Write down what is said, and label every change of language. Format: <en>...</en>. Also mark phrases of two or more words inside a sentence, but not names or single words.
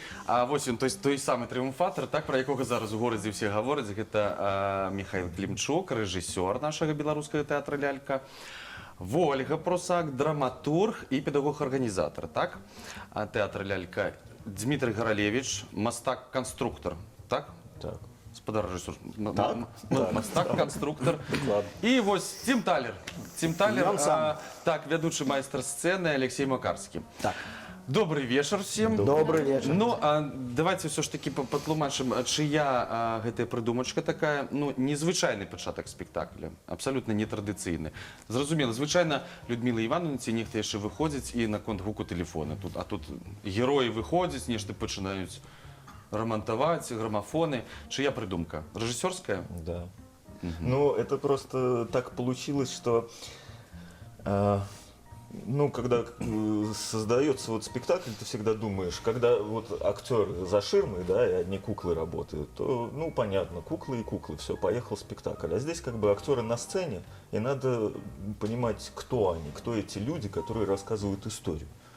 <be>Вось ён той самы трыумфатар, так, пра якога зараз у горадзе ўсе гавораць, гэта Міхаіл Клімчук, рэжысёр нашага беларускага тэатра лялька, Ольга Прусак, драматург і педагог-арганізатар, так, тэатра лялька, Дмітрый Гаралевіч, мастак-канструктар, так? Так. Спадар рэжысёр, Так. мастак-канструктар. І вось Тім Талер. Тім Талер, так, вядучы майстар сцэны Алексей Макарскі. Так.</be> <ru>Добрый вечер всем. Добрый вечер.</ru> <be>Ну, давайте все ж таки патлумачым, чыя гэтая прыдумачка такая, ну, незвычайны пачатак спектакля, абсалютна нетрадыцыйны. Зразумела, звычайна Людміла Івановна ці нехта яшчэ выходзіць і наконт гуку тэлефона. Тут героі выходзяць, нешта пачынаюць рамантаваць, грамафоны. Чыя прыдумка? Рэжысёрская?</be> <ru>Да. Ну, это просто так получилось, что ну, когда создается вот спектакль, ты всегда думаешь, когда вот актер за ширмой, да, и одни куклы работают, то, ну, понятно, куклы и куклы, все, поехал спектакль. А здесь как бы актеры на сцене, и надо понимать, кто они, кто эти люди, которые рассказывают историю.</ru>